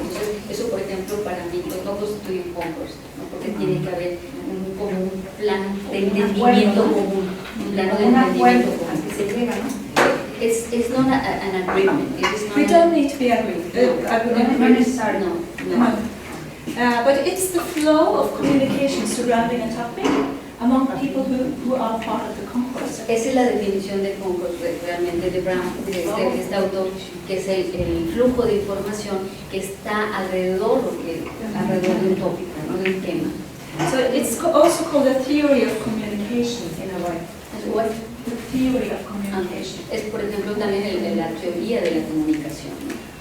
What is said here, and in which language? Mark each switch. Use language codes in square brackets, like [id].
[es] Entonces, eso, por ejemplo, para mí pues, no constituye un concurso, ¿no? Porque tiene que haber un plano de entendimiento común, un plano de entendimiento común. Que se llega, ¿no? [en] It's not an agreement. We don't need to be agreed. No. But it's the flow of communication surrounding a topic among people who are part of the concourse. [es] Esa es la definición de concurso realmente de Brown, de este autor, que es el flujo de información que está alrededor de un tópico, ¿no? De un tema. [en] So it's also called the theory of communication in a way. What? The theory of communication. [es] Es, por ejemplo, también la teoría de la comunicación, ¿no?